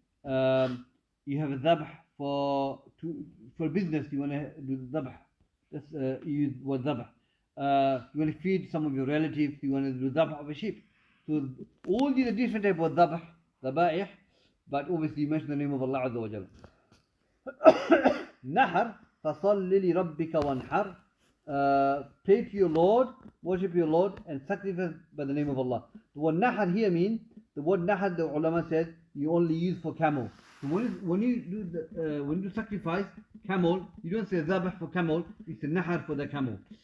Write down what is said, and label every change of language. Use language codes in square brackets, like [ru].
[en] You have a dhabh for business, you want to do dhabh. That's you use word dhabh. You want to feed some of your relatives, you want to do dhabh of a sheep. So all these are different types of dhabh, dhaba'ih, but obviously you mention the name of Allah Azza wa Jalla. [ar] Nahar, فَصَلِّ لِرَبِّكَ وَانْحَرْ. [en] Pray to your Lord, worship your Lord, and sacrifice by the name of Allah. The word nahar here means, the word nahar, the ulama says, you only use for camel. So when you do sacrifice camel, you don't say dhabh for camel, you say nahar for the camel.